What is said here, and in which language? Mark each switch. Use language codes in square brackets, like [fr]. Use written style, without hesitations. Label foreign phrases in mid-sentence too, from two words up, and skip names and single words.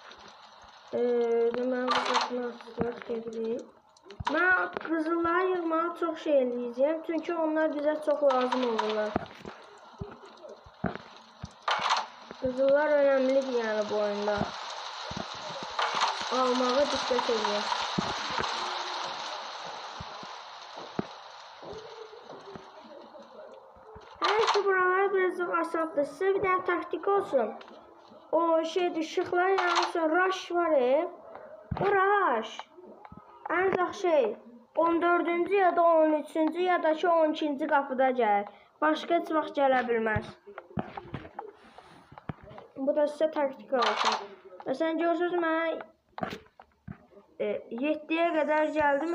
[az] Mən qızılları açacaq gedirik. Mən qızılları yığmağa çox şey eləyəcəm, çünki onlar bizə çox lazım olurlar. Qızıllar önemlidir yəni bu oyunda. Almağa diqqət edin. [tr] Buralar birazcık asaddır. Size bir tane taktik olsun. O şeydi, ışıklar yanılsa rush var ya. O rush. [az] Ancaq şey 14-cü ya da 13-cü ya da ki 12-ci qapıda gəlir. Başqa heç vaxt gələ bilməz. Bu da sizə taktik olsun. Məsələn görürsünüz mən 7-yə qədər gəldim.